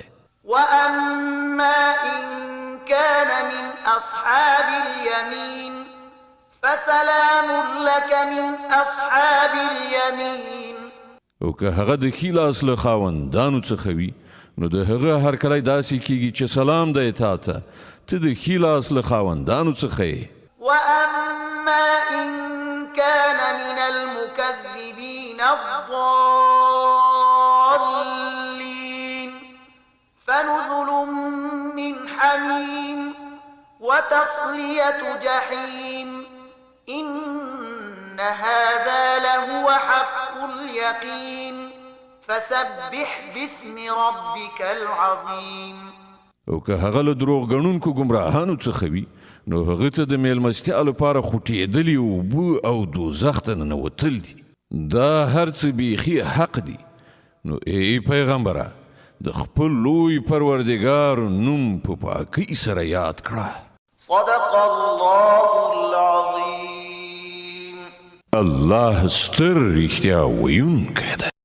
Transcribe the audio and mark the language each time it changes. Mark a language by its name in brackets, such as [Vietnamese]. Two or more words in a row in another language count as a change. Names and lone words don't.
[Arabic] وأما إن كان من أصحاب اليمين فسلام لك من أصحاب اليمين. [Pashto] او که هغه د ښي لاس له خاوندانو څخه وي نو د هغه هرکلی داسې کیږي چې سلام دی تا ته ته د ښي لاس له خاوندانو څخه یې. [Arabic] وأما إن كان من المكذبين الضالين فنزل من حميم وتصلية جحيم إن هذا لهو حق اليقين فسبح باسم ربك العظيم. [Pashto] او که هغه له دروغ ګڼونکو ګمراهانو څخه وي نو هغه ته د میلمستیا لپاره خوټېدلي اوبه او دوزخ ته ننوتل دي. دا هر څه بیخي حق دي. نو ای پیغمبره د خپل لوی پروردګار نوم په پاکۍ سره یاد کړه. [Arabic] صدق الله العظيم. [Pashto] الله ستر رښتیا ویونکی دی.